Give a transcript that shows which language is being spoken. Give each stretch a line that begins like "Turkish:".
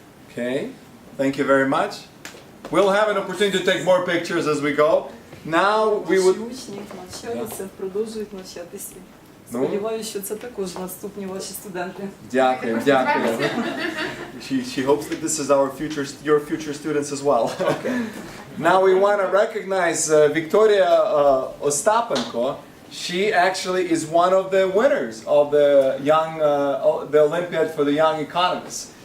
English: Okay, thank you very much. We'll have an opportunity to take more pictures as we go. Now we would...
Ukrainian: Продовжують навчатися. Сподіваюся, що це також наступні ваші студенти. Дякую, дякую.
English: She hopes that this is your future students as well. Okay. Now we want to recognize Victoria Ostapenko. She actually is one of the winners of the the Olympiad for the Young Economists.